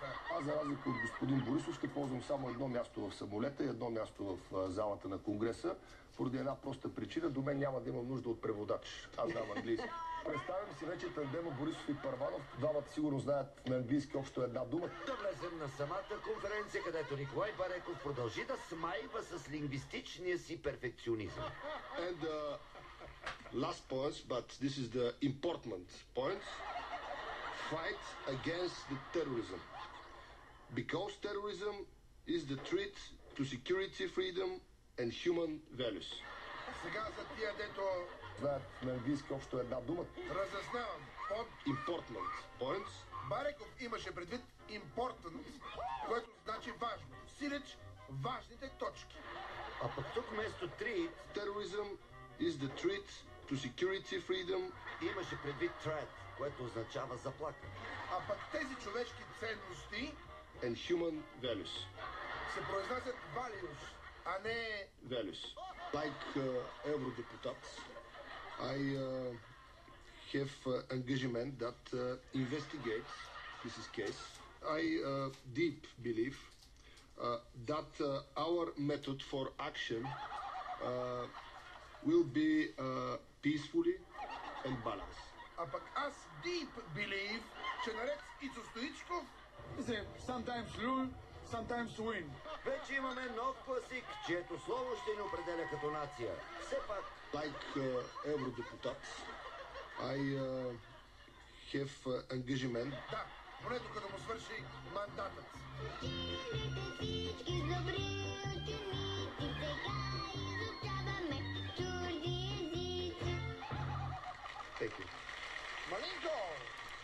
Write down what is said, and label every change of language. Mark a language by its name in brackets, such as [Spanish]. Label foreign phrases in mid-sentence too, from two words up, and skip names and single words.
[Bulgarian] Аз, за разлика от господин Борисов, ще ползвам само едно място в самолета и едно място в залата на Конгреса, поради една проста причина. До мен няма да имам нужда от преводач. Аз знам английски. Представям си вече тандема Борисов и Първанов. Двамата сигурно знаят на английски общо една дума. Да влезем на самата конференция, където Николай Бареков продължи да смайва с лингвистичния си перфекционизъм. [English] And last points, but this is the important points. Fight against the terrorism. Because terrorism is the threat to security, freedom and human values. [Bulgarian] Сега за тия, дето Знаят на английски общо една дума. разяснявам под [English] Important points. [Bulgarian] Бареков имаше предвид important, което значи важно. Сиреч важните точки. А пък тук вместо treat [English] Terrorism is the threat to security, freedom. [Bulgarian] имаше предвид threat, което означава заплаха. А пък тези човешки ценности [English] And human values. [Bulgarian] се произнасят values, а не... [English] Values. Like Eurodeputats, I have engagement that investigates this case. I deep believe that our method for action will be peacefully and balanced. [Bulgarian] А пък аз [English] deep believe, [Bulgarian] че наред с Ицо Стоичков, [English] Sometimes lose, sometimes win. [Bulgarian] Вече имаме нов класик, чието слово ще ни определя като нация. Все пак, [English] Like eurodeputates, I have engagement. [Bulgarian] да, поне докато му свърши мандатът. Всички добри ученици сега изучаваме чужди езици. [English] Thank you. [Bulgarian] Малинко!